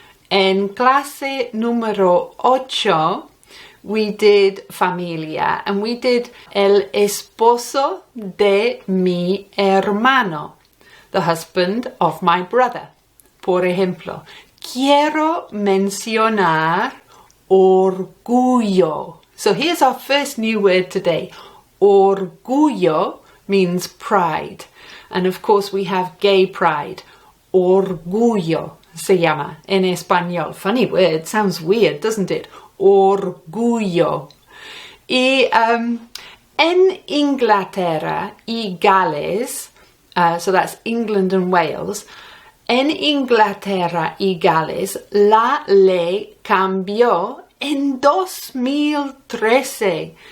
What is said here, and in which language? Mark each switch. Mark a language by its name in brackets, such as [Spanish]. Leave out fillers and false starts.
[Spanish] En clase número 8, [English] we did familia, and we did [Spanish] el esposo de mi hermano, [English] the husband of my brother. [Spanish] Por ejemplo, quiero mencionar orgullo. [English] So here's our first new word today. Orgullo means pride. And of course we have gay pride. [Spanish] Orgullo se llama en español. [English] Funny word, sounds weird, doesn't it? [Spanish] Orgullo. Y en Inglaterra y Gales, [English] so that's England and Wales, [Spanish] en Inglaterra y Gales la ley cambió en 2013.